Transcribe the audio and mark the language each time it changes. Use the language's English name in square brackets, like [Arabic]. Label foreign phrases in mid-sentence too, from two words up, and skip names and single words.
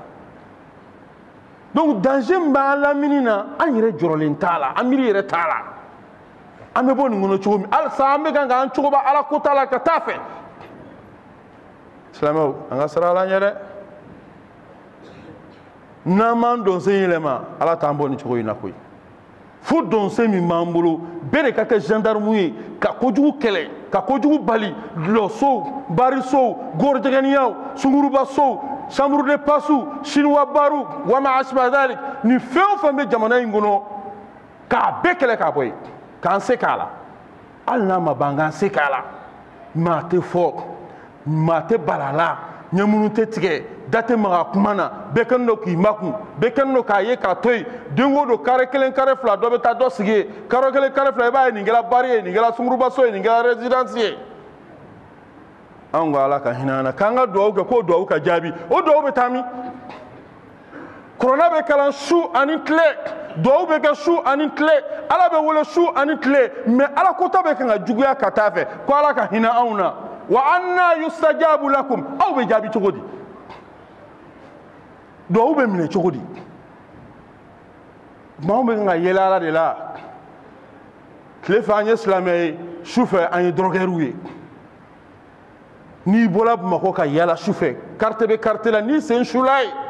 [Bambara] donc danger min b'an lamini na an yɛrɛ jɔrɔlen t'a la an miiri yɛrɛ t'a la an bɛ bɔ nin kɔnɔ cogo min halisa an bɛ kan k'an cogoba ala ko t'a la ka taa fɛ silamɛw an ka sira ala ɲɛ dɛ n'an don se yɛlɛma ala t'an bɔ nin cogo in na koyi fo don se min b'an bolo bɛɛ de ka kɛ gendarme ye ka kojugu kɛlɛ ka kojugu bali dulɔsow barisow gorojɛgɛniyaw sungurubasow [French] chambre de passe chinois [Bambara] baru [Arabic] وما أشبه ذلك [Bambara] ni fɛn o fɛn bɛ jamana in kɔnɔ k'a bɛɛ kɛlɛ k'a bɔ yen k'an se k'a la hali n'a ma ban k'an se k'a la maa tɛ fɔ maa tɛ bala a la ɲɛmunu tɛ tigɛ da tɛ maga kuma na bɛɛ kɛlen don k'i makun bɛɛ kɛlen don k'a ye k'a to yen den o don kare kelen kare fila dɔ bɛ taa dɔ sigi yen kare kelen kare fila i b'a ye nin kɛra bari ye nin kɛra sungurubaso ye nin kɛra résidence ye anw ko ala ka hinɛ an na k'an ka dugawu kɛ k'o dugawu ka jaabi o dugawu bɛ taa min kuranɛ bɛ kalan su ani tile dugawu bɛ kɛ su ani tile ala bɛ wele su ani tile mais ala kota bɛ kan ka juguya ka taa fɛ ko ala ka hinɛ anw na [Arabic] وأنى يستجاب لكم [Bambara] aw bɛ jaabi cogo di dugawu bɛ minɛ cogo di maaw bɛ kan ka yɛlɛ ala de la tile fɛ an ye silamɛ ye su fɛ an ye dɔrɔgɛriw ye n'i bɔra Bamakɔ ka yala su fɛ carte bɛ carte la n'i sen sula ye